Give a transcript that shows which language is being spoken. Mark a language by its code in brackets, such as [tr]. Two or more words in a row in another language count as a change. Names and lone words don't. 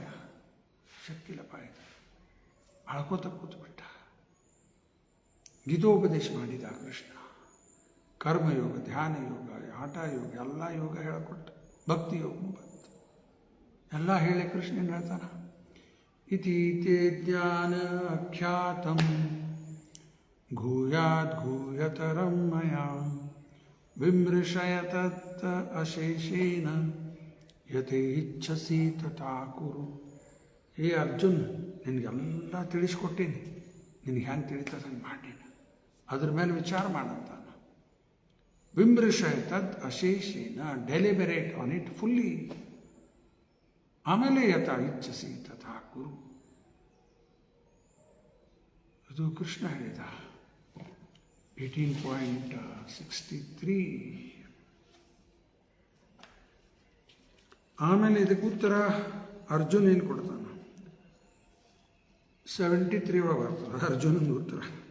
[kn] ಶಕ್ತಿಲಪ್ಪ ಇದು. ಅಳ್ಕೋತ ಕೂತ್ಬಿಟ್ಟ. ಗೀತೋಪದೇಶ ಮಾಡಿದ ಕೃಷ್ಣ. ಕರ್ಮಯೋಗ, ಧ್ಯಾನ ಯೋಗ, ಹಠ ಯೋಗ, ಎಲ್ಲ ಯೋಗ ಹೇಳಿಕೊಟ್ಟ. ಭಕ್ತಿ ಯೋಗ ಬಂತು. ಎಲ್ಲ ಹೇಳಿ ಕೃಷ್ಣ ಏನು ಹೇಳ್ತಾನ? [sa] ಇತಿ ತೇ ಜ್ಞಾನ ಅಖ್ಯಾತಂ ಭೂಯಾದ್ ಭೂಯತರಂ ಮಯಾ ವಿಮೃಶಯ ತತ್ ಅಶೇಷೇನ ಯಥೇ ಇಚ್ಛಸಿ ತಥಾ ಕುರು. [kn] ಏ ಅರ್ಜುನ್, ನಿನಗೆಲ್ಲ ತಿಳಿಸ್ಕೊಟ್ಟೀನಿ, ನಿನಗೆ ಹ್ಯಾಂಗೆ ತಿಳಿತದ ಹಂಗೆ ಮಾಡೀನಿ, ಅದ್ರ ಮೇಲೆ ವಿಚಾರ ಮಾಡಂತಾನ. [sa] ವಿಮೃಶಯ ತದ್ ಅಶೇಷೇನ, [en] deliberate on it fully, [sa] ಆಮೇಲೆ ಯಥಾ ಇಚ್ಛಸಿ ತಥಾ ಕುರು. [kn] ಇದು ಕೃಷ್ಣ ಹೇಳಿದ. 18.63. ಆಮೇಲೆ ಇದಕ್ಕೆ ಉತ್ತರ ಅರ್ಜುನ್ ಏನು ಕೊಡ್ತಾನ? 73 ಒಳಗೆ ಬರ್ತದೆ ಅರ್ಜುನಂದು ಉತ್ತರ.